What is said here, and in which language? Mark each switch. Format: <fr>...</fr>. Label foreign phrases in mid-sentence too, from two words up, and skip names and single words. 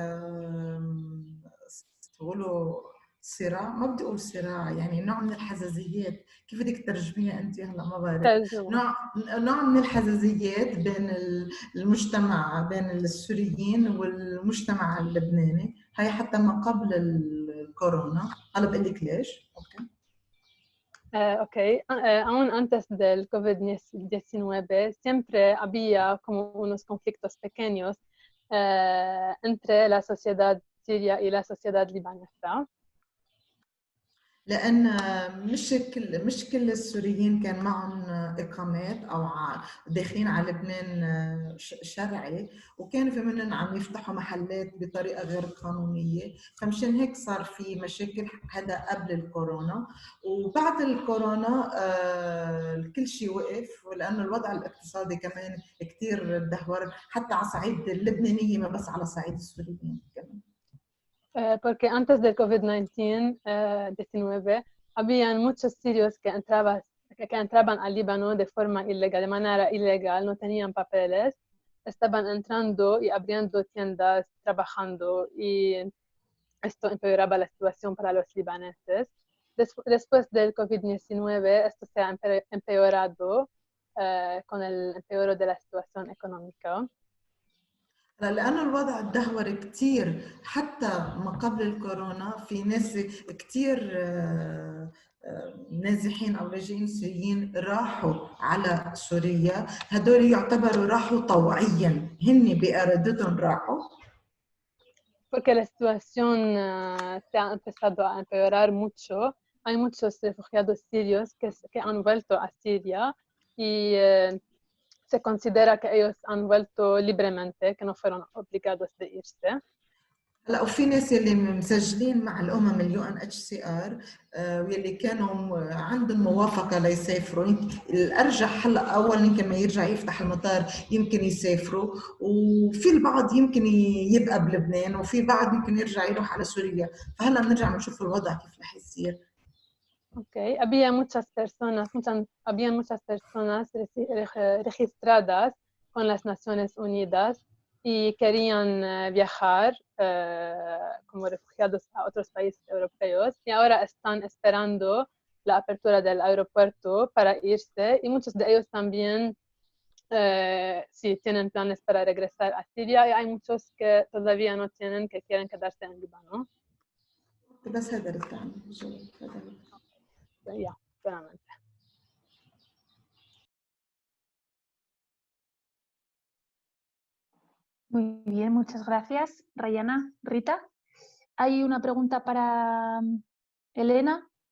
<ar>تقولوا صراع، ما بدي اقول صراع، يعني نوع من الحزازيات، كيف بدك ترجميها انت هلا ما بعرف، نوع من الحزازيات بين المجتمع، بين السوريين والمجتمع اللبناني، هي حتى ما قبل الكورونا. هلا بقول لك ليش.</ar> <es>Ok, aún antes del COVID-19 siempre había como unos conflictos pequeños entre la sociedad siria y la sociedad libanesa.</es> <ar>لأن مش كل السوريين كان معهم إقامات أو داخلين على لبنان شرعي، وكانوا في منهم عم يفتحوا محلات بطريقة غير قانونية، فمشان هيك صار في مشاكل. هذا قبل الكورونا، وبعد الكورونا كل شيء وقف، ولأنه الوضع الاقتصادي كمان كتير تدهور حتى على صعيد اللبنانية، ما بس على صعيد السوريين كمان.</ar> <es>Porque antes del COVID-19 habían muchos sirios que entraban al Líbano de forma ilegal, de manera ilegal, no tenían papeles, estaban entrando y abriendo tiendas, trabajando, y esto empeoraba la situación para los libaneses. después del COVID-19 esto se ha empeorado con el empeoro de la situación económica.</es> <ar>لأنه الوضع تدهور كتير حتى ما قبل الكورونا في ناس كتير نازحين أو لاجئين سوريين راحوا على سوريا، هدول يعتبروا راحوا طوعيا، هن بإرادتهم راحوا.</ar> <es>Porque la situación se ha empezado a empeorar mucho. Hay muchos refugiados sirios que han vuelto a Siria y se considera que ellos han vuelto libremente, que no fueron obligados de irse.</es> <ar>هلا وفي ناس اللي مسجلين مع الامم UNHCR واللي كانوا عندهم موافقه ليسافروا، الارجح هلا اول يمكن ما يرجع يفتح المطار يمكن يسافروا، وفي البعض يمكن يبقى بلبنان وفي بعض يمكن يرجع يروح على سوريا، فهلا بنرجع بنشوف الوضع كيف رح يصير.</ar> <en>Okay.</en> <es>Había muchas personas registradas con las Naciones Unidas y querían viajar como refugiados a otros países europeos y ahora están esperando la apertura del aeropuerto para irse y muchos de ellos también sí tienen planes para regresar a Siria y hay muchos que todavía no tienen, que quieren quedarse en Líbano.</es> <ar>بس هذا رد عنه.</ar> <es>Ya, claramente. Muy bien, muchas gracias, Rayana. Rita, hay una pregunta para Elena.</es>